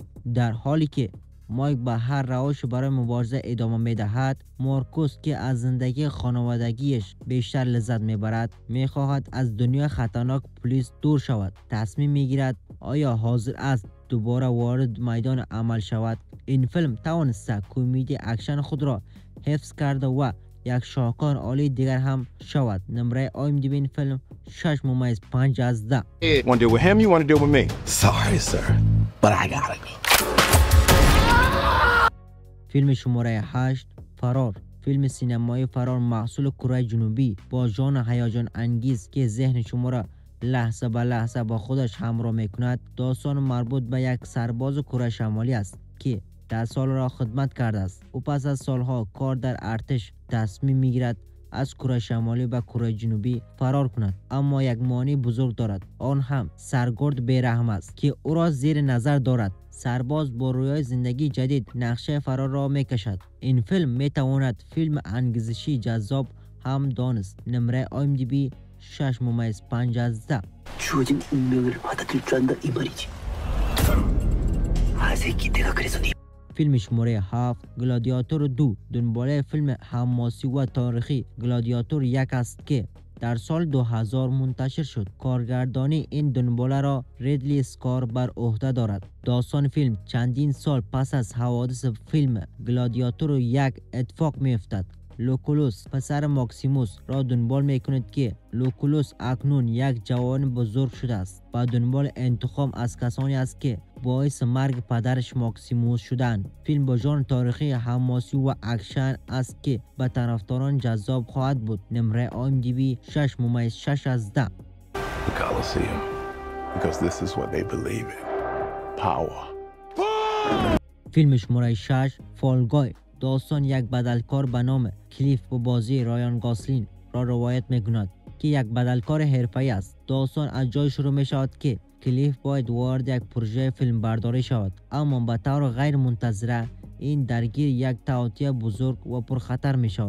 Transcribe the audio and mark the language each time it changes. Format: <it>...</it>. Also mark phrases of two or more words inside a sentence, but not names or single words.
<fa>در حالی که مایک به هر روش برای مبارزه ادامه می دهد، مارکوس که از زندگی خانوادگیش بیشتر لذت می برد می خواهد از دنیای خطرناک پلیس دور شود. تصمیم می گیرد آیا حاضر است دوباره وارد میدان عمل شود. این فیلم توانسته کمدی اکشن خود را حفظ کرده و یک شاهکار عالی دیگر هم شود. نمره IMDb این فیلم 6.5 از 10.</fa> <en>You want to deal with him? You want to deal with me? Sorry, sir, but I gotta go.</en> <fa>فیلم شماره 8 فرار. فیلم سینمایی فرار محصول کره جنوبی با ژانر هیجان انگیز که ذهن شما را لحظه به لحظه با خودش همراه میکند. داستان مربوط به یک سرباز کره شمالی است که 10 سال را خدمت کرده است. او پس از سالها کار در ارتش تصمیم میگیرد از کره شمالی به کره جنوبی فرار کند، اما یک مانع بزرگ دارد. آن هم سرگرد بیرحم است که او را زیر نظر دارد. سرباز با رویای زندگی جدید نقشه فرار را میکشد. این فیلم میتواند فیلم انگیزشی جذاب هم دانست. نمره IMDb 6.5 از 10.</fa> <ko>주어진 운명을 받아들일 줄 안다 이 말이지. 아 새끼 내가 그래서 네</ko> <fa>فیلم شماره 7 گلادیاتور 2 دنباله فیلم حماسی و تاریخی گلادیاتور 1 است که در سال 2000 منتشر شد. کارگردانی این دنباله را ریدلی اسکار بر عهده دارد. داستان فیلم چندین سال پس از حوادث فیلم گلادیاتور 1 اتفاق می افتد. لوکولوس پسر ماکسیموس را دنبال می کند که لوکولوس اکنون یک جوان بزرگ شده است. با دنبال انتقام از کسانی است که باعث مرگ پدرش ماکسیموس شدند. فیلم با ژانر تاریخی حماسی و اکشن است که به طرفداران جذاب خواهد بود. نمره IMDb 6.6 از 10.</fa> <en>The Colosseum. Because this is what they believe in. Power.</en> <fa>فیلم شماره 6 فالگای. داستان یک بدلکار به نام کلیف با بازی رایان گاسلین را روایت میکند که یک بدلکار حرفه‌ای است. داستان از جای شروع می شود که کلیف باید وارد یک پروژه فیلم برداری شود، اما به طور غیر منتظره این درگیر یک تعاطی بزرگ و پرخطر می شود.</fa>